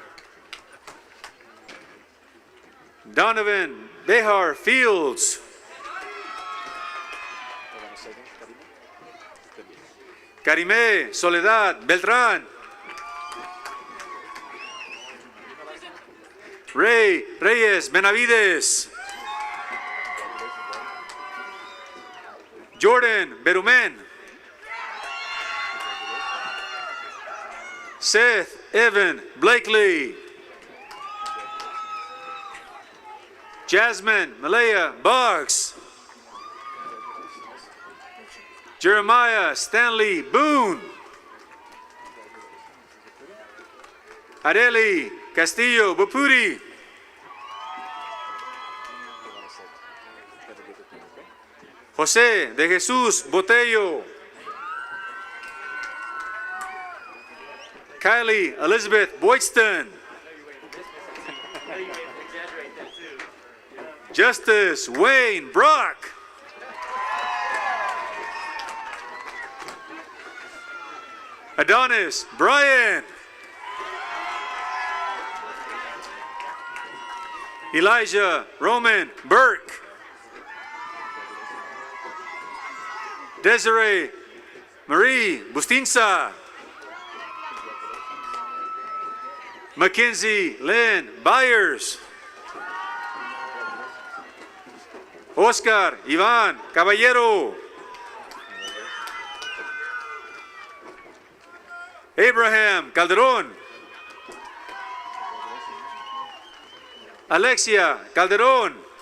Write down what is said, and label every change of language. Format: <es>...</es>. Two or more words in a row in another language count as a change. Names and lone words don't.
<en>Donovan Behar Fields. Karime Soledad Beltrán. Ray Reyes Benavides. Jordan Berumen. Seth Evan Blakely. Jasmine Malaya Boggs. Jeremiah Stanley Boone. Areli Castillo Bupuri. José de Jesús Botello. Kylie Elizabeth Boydston. Justice Wayne Brock. Adonis Brian. Elijah Roman Burke. Desiree Marie Bustinza. Mackenzie Lynn Byers. Oscar Iván Caballero. Abraham Calderón. Alexia Calderón.</en>